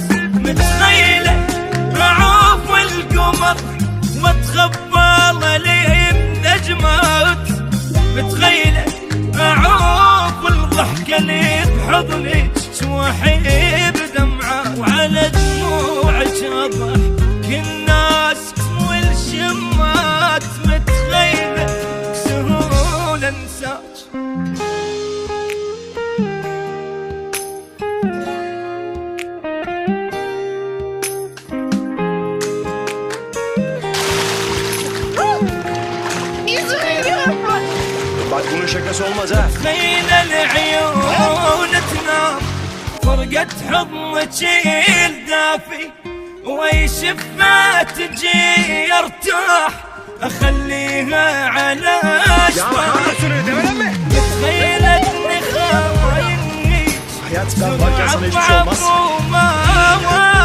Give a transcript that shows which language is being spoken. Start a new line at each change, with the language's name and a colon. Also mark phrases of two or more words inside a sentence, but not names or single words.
Arabic: متخيله اعوف القمر واتخبى لي بنجمات، متخيله اعوف الضحكه لي بحضنك واحب دمعات. وعلى دموعك اضحك الناس والشمات، متخيله سهول انساك.
Turkish: Bak bunun şakası olmaz ha.
Arabic: تخيل العيون تنام فرقت حضنك الدافي، وي شفة تجي ارتاح اخليها على اشباح. متخيل اني خايني
Turkish: Hayat ben varken sana hiçbir şey olmaz.